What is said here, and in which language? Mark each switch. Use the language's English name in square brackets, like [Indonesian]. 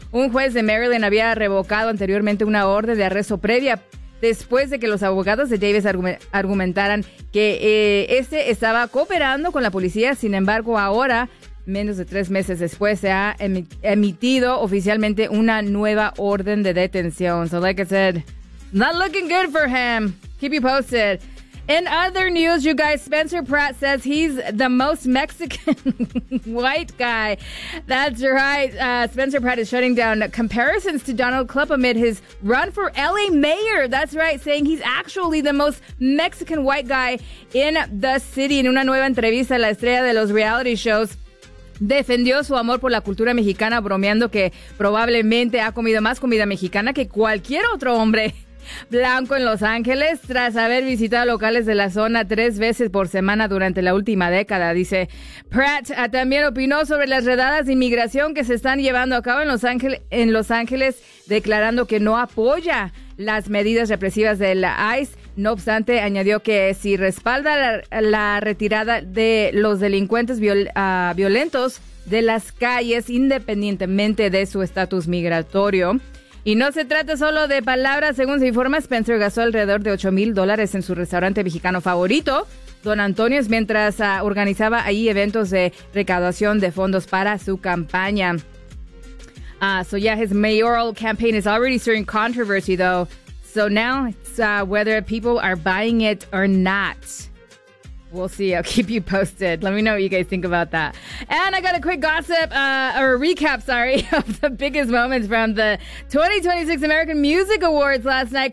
[Spanish] Un juez de Maryland había revocado anteriormente una orden de arresto previa después de que los abogados de Davis argumentaran que este estaba cooperando con la policía. Sin embargo, ahora, menos de 3 meses después, se ha emitido oficialmente una nueva orden de detención. [English] So like I said, not looking good for him. Keep you posted. In other news, you guys, Spencer Pratt says he's the most Mexican white guy. That's right. Spencer Pratt is shutting down comparisons to Donald Trump amid his run for L.A. mayor. That's right, saying he's actually the most Mexican white guy in the city. [Spanish] En una nueva entrevista, la estrella de los reality shows defendió su amor por la cultura mexicana, bromeando que probablemente ha comido más comida mexicana que cualquier otro hombre blanco en Los Ángeles, tras haber visitado locales de la zona 3 veces por semana durante la última década, dice Pratt. También opinó sobre las redadas de inmigración que se están llevando a cabo en Los Ángeles, declarando que no apoya las medidas represivas de la ICE. No obstante, añadió que si respalda la retirada de los delincuentes violentos de las calles, independientemente de su estatus migratorio. Y no se trata solo de palabras. Según se informa, Spencer gastó alrededor de $8,000 en su restaurante mexicano favorito, Don Antonio's, mientras organizaba ahí eventos de recaudación de fondos para su campaña. [English] His mayoral campaign is already stirring controversy, though. So now it's whether people are buying it or not. We'll see. I'll keep you posted. Let me know what you guys think about that. And I got a quick gossip, or a recap, of the biggest moments from the 2026 American Music Awards last night.